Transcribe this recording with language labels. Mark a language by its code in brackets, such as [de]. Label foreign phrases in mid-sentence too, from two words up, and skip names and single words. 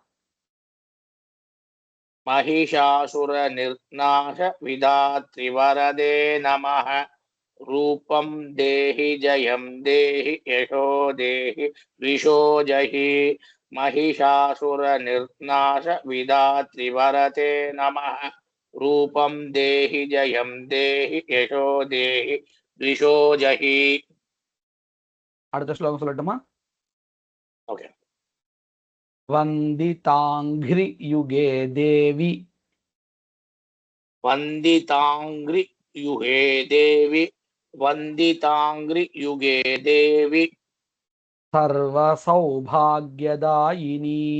[sa] महिषासुरनिर्नाश विधातृवरदे नमः रूपं देहि जयं देहि यशो देहि द्विषो जहि महिषासुरनिर्नाश विधातृवरदे नमः रूपं देहि जयं देहि यशो देहि द्विषो जहि [ta] அடுத்த ஸ்லோகம் சொல்லட்டுமா? ओके [sa] वन्दिताङ्घ्रि युगे देवी वन्दिताङ्घ्रि युगे देवी वन्दिताङ्घ्रि युगे देवी सर्वसौभाग्यदायिनी